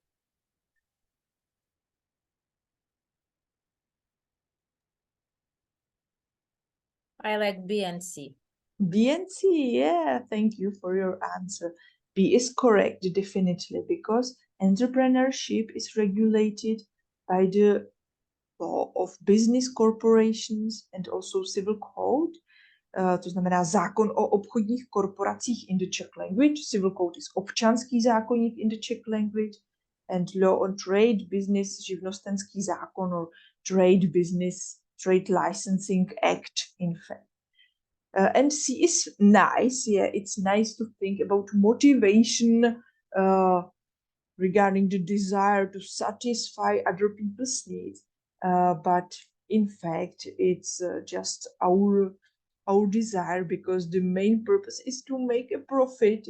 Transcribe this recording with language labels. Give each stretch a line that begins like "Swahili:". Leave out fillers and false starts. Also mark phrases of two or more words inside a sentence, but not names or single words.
English: I like B and C. B and C, yeah, thank you for your answer. B is correct, definitely, because entrepreneurship is regulated by the law of business corporations and also civil code.
Czech: To znamená zákon o obchodních korporacích
English: in the Czech language. Civil code is
Czech: občanský zákoník
English: in the Czech language. And law on trade, business,
Czech: živnostenský zákon
English: or trade licensing act, in fact. And C is nice. Yeah, it's nice to think about motivation regarding the desire to satisfy other people's needs. But in fact, it's just our desire, because the main purpose is to make a profit.